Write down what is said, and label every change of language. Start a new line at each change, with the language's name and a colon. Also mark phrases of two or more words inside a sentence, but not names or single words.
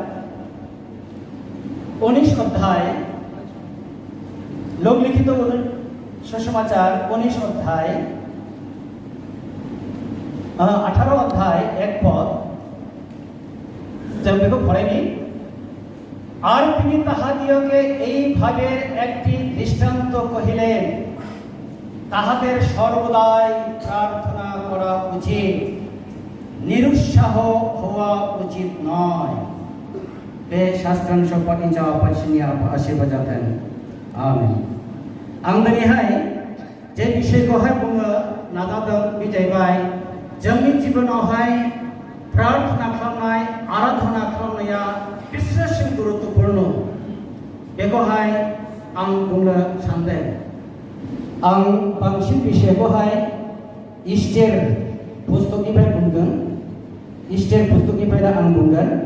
Bangla: 19 অধ্যায় লোক লিখিত সুসমাচার 19 অধ্যায় 18 অধ্যায় 1 পদ
Bodo: जों बेखौ फरायनि
Bangla: আর তিনি তাহাদিওকে এইভাবে একটি দৃষ্টান্ত কহিলেন তাহাদের সর্বদাই প্রার্থনা করা উচিত নিরুৎসাহ হওয়া উচিত নয়
Bodo: बे शास्त्रांश पठिंचा पाठशिनि आशीर्वाद जाथों आमीन आं दिनैहाय जे विषयखौहाय बुंनो नाजादों बे जाहैबाय जोंनि जिबनावहाय प्रार्थना खालामनाय आराधना खालामनाया बेसेबां गुरुत्वपूर्ण बेखौहाय आं बुंनो सानदों आं बांसिन विषयखौहाय इस्टर पुस्तकनिफ्राय बुंगोन इस्टर पुस्तकनिफ्रायनो आं बुंगोन